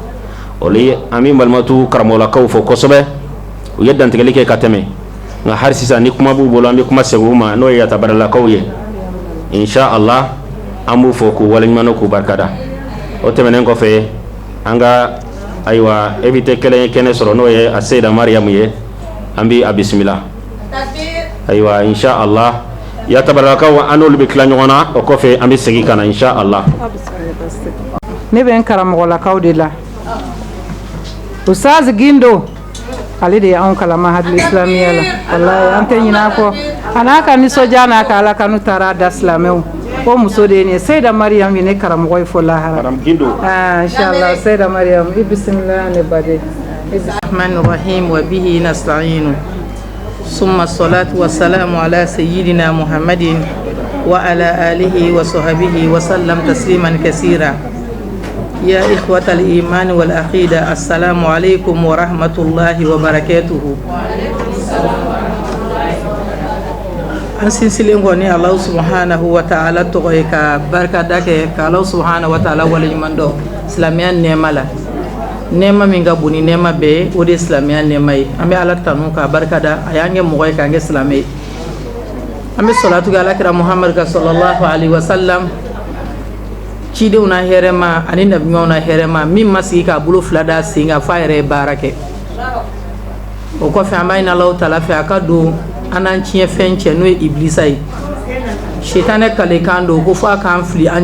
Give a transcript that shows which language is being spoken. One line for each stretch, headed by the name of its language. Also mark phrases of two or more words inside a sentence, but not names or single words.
Bambara: o la an bɛ Malimatu karamɔgɔlakaw fɔ kosɛbɛ u ye dantigɛli kɛ ka tɛmɛ nka hari sisan ni kuma b'u bolo an bɛ kuma segin u ma n'o ye yatabaralakaw ye
Arabic: إن شاء الله
Bambara: an b'u fɔ k'u waleɲuman dɔn k'u barikada o tɛmɛnen kɔfɛ an ka ayiwa invité kɛnɛ sɔrɔ n'o ye a Seyda Mariam ye an bɛ a bisimila ayiwa
Arabic: إن شاء الله
Bambara: yatabaralakaw an n'olu bɛ tila ɲɔgɔn na o kɔfɛ an bɛ segin ka na
Arabic: إن شاء الله
Bambara: ne bɛ n karamɔgɔlakaw de la Ustaz Gindo ale de ye anw kalama hadili islamiya la wallahi an tɛ ɲinɛ a kɔ a n'a ka nisɔndiya n'a ka Ala kanu taara da silamɛw o muso de ye nin ye Seyda Mariam ye ne karamɔgɔ ye fo lahara inshallah Seyda Mariam i bisimila ne baden
Arabic: الرحمن الرحيم وبه نستعين ثم الصلاة والسلام على سيدنا محمد وعلى آله وصحبه وسلم تسليما كثيرا يا إخوة الإيمان والعقيدة السلام عليكم ورحمة الله وبركاته
Bambara: an sinsilen ko ni
Arabic: الله سبحانه وتعالى
Bambara: to ka barka dake ka
Arabic: الله سبحانه وتعالى
Bambara: wala ɲuman dɔ silamɛya nɛɛma la nema min ka boni nema be o de silamɛya nema ye an bɛ ala tanu k'a barikada a y'an kɛ mɔgɔ ye k'an kɛ silamɛ ye an bɛ salatu kɛ alakira muhamadu ka
Arabic: صلى الله عليه وسلم
Bambara: cidenw na hɛrɛma ani nabiɲumanw na hɛrɛma min ma sigi k'a bolo fila da sen kan f'a yɛrɛ ye baara kɛ o kɔfɛ an b'a ɲini Alahu taala fɛ a ka don an n'an tiɲɛ fɛn cɛ n'o ye ibilisa ye setanɛ kalekan don ko fo a k'an fili an